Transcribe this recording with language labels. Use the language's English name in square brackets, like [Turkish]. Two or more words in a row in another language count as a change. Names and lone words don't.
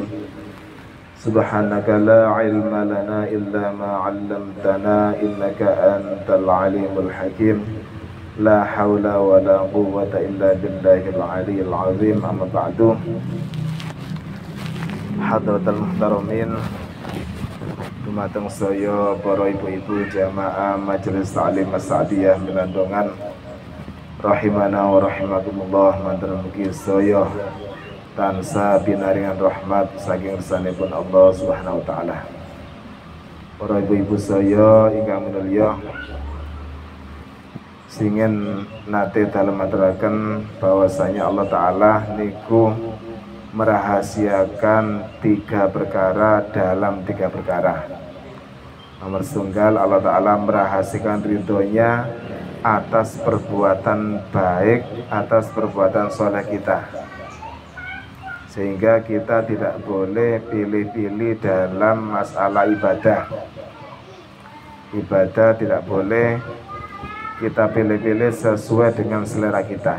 [Arabic] سبحانك لا علم لنا إلا ما علمتنا إنك أنت العليم الحكيم. لا حول ولا قوة إلا بالله العلي العظيم. أما بعد. حضرة المحترمين, [Javanese] dumateng saya para ibu-ibu jamaah Majelis Ta'lim As-Sa'diyah Milandongan [Arabic] رحمنا ورحمكم الله. [Javanese] Manten mugi saya tansah binaringan rahmat saking resanipun [Arabic] الله سبحانه وتعالى. [Javanese] Para ibu-ibu saya ingkang minulya, singen nate dalem aturaken bahwasanya Allah taala niku [Indonesian] merahasiakan 3 perkara dalam 3 perkara. [Javanese] Nomor setunggal, [Indonesian] Allah Ta'ala merahasiakan ridhonya atas perbuatan baik, atas perbuatan soleh kita, sehingga kita tidak boleh pilih-pilih dalam masalah ibadah. Ibadah tidak boleh kita pilih-pilih sesuai dengan selera kita.